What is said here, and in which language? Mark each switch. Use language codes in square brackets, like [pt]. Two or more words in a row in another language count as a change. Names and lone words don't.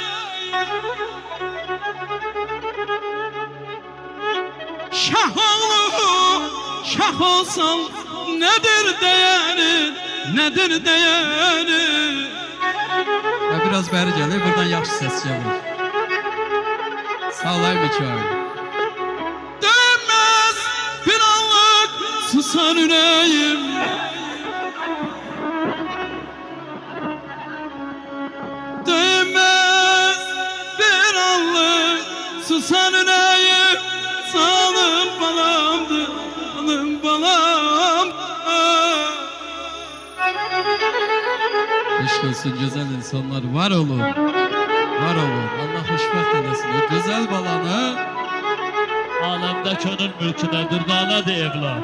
[tr] Şah oğlu, şah olsan nedir değerin, nedir değerin? [az] Biraz bəri gəlir, buradan yaxşı səs gəlir. Sağ olayım Mikail. [tr] Dönmez bir anlık susar yüreğim. Dönmez bir anlık susar yüreğim. [az] Canım balamdır, canım balam. Eşq olsun güzel insanlar, var olun. Var olun, Allah xoşbəxt eləsin. O gözəl balanı Aləmdə könül mülkünə durdanədir evlad.